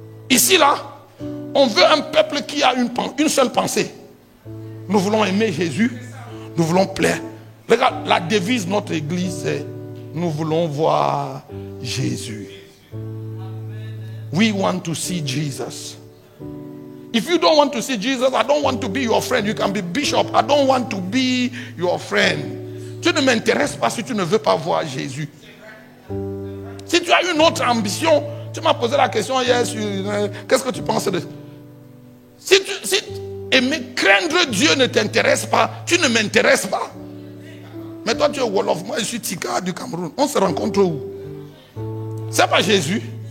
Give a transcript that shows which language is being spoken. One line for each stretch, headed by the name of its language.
French: Ici, là, on veut un peuple qui a une seule pensée. Nous voulons aimer Jésus. Nous voulons plaire. Regarde, la devise de notre église, c'est nous voulons voir Jésus.
English: We want to see Jesus. If you don't want to see Jesus, I don't want to be your friend. You can be bishop. I don't want to be your friend.
French: Tu ne m'intéresses pas si tu ne veux pas voir Jésus. Si tu as une autre ambition, tu m'as posé la question hier sur qu'est-ce que tu penses de... Si aimer, craindre Dieu ne t'intéresse pas, tu ne m'intéresses pas. Mais toi tu es Wolof, moi je suis Tika du Cameroun. On se rencontre où? C'est pas Jésus.